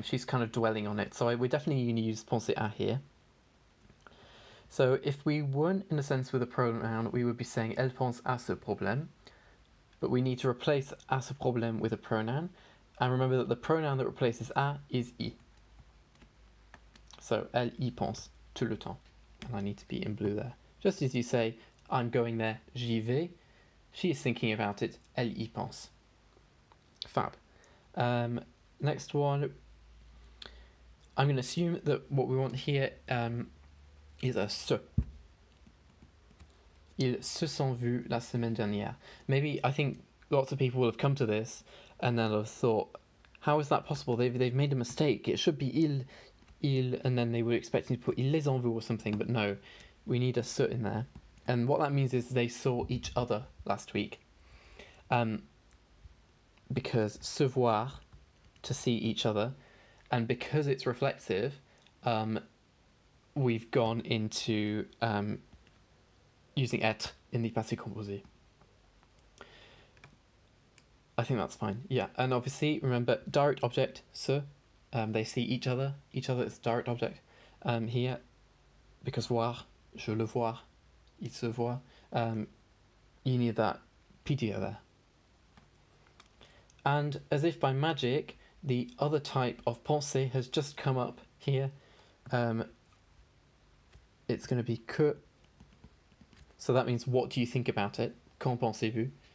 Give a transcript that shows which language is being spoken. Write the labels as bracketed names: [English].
[English] She's kind of dwelling on it. So we're definitely going to use penser à here. So if we weren't in a sense with a pronoun, we would be saying [French] elle pense à ce problème. [English] But we need to replace [French] à ce problème [English] with a pronoun. And remember that the pronoun that replaces à is I. [French] So elle y pense tout le temps. [English] And I need to be in blue there. Just as you say, I'm going there, [French] j'y vais. [English] She is thinking about it, [French] elle y pense. [English] Fab. Next one. I'm going to assume that what we want here is a se. [French] Ils se sont vus la semaine dernière. [English] Maybe, I think lots of people will have come to this and they'll have thought, how is that possible? They've made a mistake. It should be il, and then they were expecting to put [French] ils les ont vus [English] or something, but no, we need a se in there. And what that means is they saw each other last week. Because [French] se voir, [English] to see each other, and because it's reflexive, we've gone into using être in the passé composé. I think that's fine. Yeah, and obviously remember direct object se. They see each other. Each other is direct object. Here, because [French] voir, je le vois, il se voit. [English] You need that PDO there. And as if by magic, the other type of pensée has just come up here. It's going to be que. So that means what do you think about it? [French] Qu'en pensez-vous?